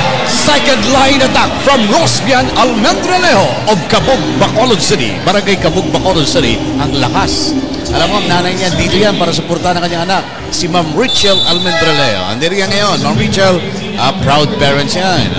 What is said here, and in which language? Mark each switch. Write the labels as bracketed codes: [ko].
[en] Second line attack from Rosbian Almendralejo of Cabug, Bacolod City. [tl] Barangay Cabug, Bacolod City. Ang lakas. Alam mo, ang nanay niya dito yan para suportahan ang kanyang anak. Si Ma'am Richel Almendralejo. Andito yan ngayon. Ma'am Richel, [en] proud parents [tl] yan.